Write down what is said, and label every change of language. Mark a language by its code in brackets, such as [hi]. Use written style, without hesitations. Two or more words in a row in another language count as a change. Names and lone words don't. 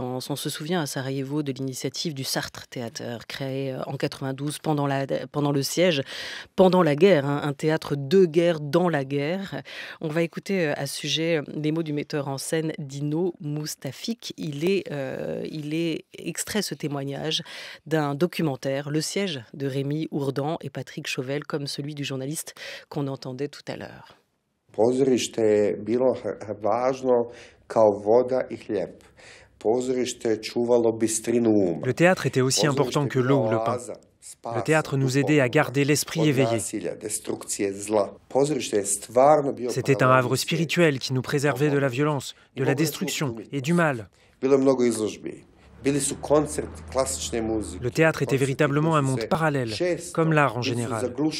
[fr] On se souvient à Sarajevo de l'initiative du Sartre Theater, créé en 92 pendant le siège, pendant la guerre, hein, un théâtre de guerre dans la guerre. On va écouter à ce sujet les mots du metteur en scène Dino Moustafik. Il est extrait ce témoignage d'un documentaire, Le siège, de Rémi Ourdan et Patrick Chauvel, comme celui du journaliste qu'on entendait tout à l'heure. [bs] Pozorište je bilo važno kao voda I hljeb. Pozorište čuvalo bistrinu uma. [fr] Le théâtre était aussi important que l'eau ou le pain. Le théâtre nous aidait à garder l'esprit éveillé. C'était un havre spirituel qui nous préservait de la violence, de la destruction et du mal. Le théâtre était véritablement un monde parallèle, comme l'art en général.